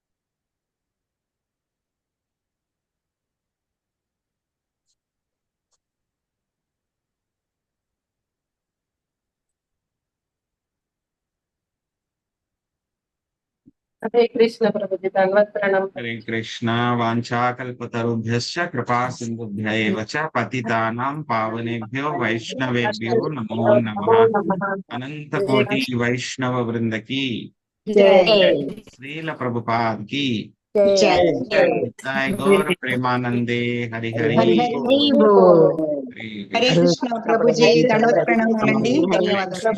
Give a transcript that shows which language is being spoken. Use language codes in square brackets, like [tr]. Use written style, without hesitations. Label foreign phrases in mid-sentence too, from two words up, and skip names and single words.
[te] హరే కృష్ణ ప్రభుజీ, ధన్యవాద ప్రణామం. హరే కృష్ణ. [sa] వాంఛాకల్పతరుభ్యశ్చ కృపా సింధుభ్య ఏవ చ పతితానాం పావనేభ్యో వైష్ణవేభ్యో నమో నమః. [hi] अनंत कोटि वैष्णव वृंद की श्रील प्रभुपाद की जय. [bn] গৌর প্রেমানন্দে। হরি হরি [te] హరే కృష్ణ ప్రభుజీ, దండవత్ ప్రణామాలండి. ధన్యవాదాలు.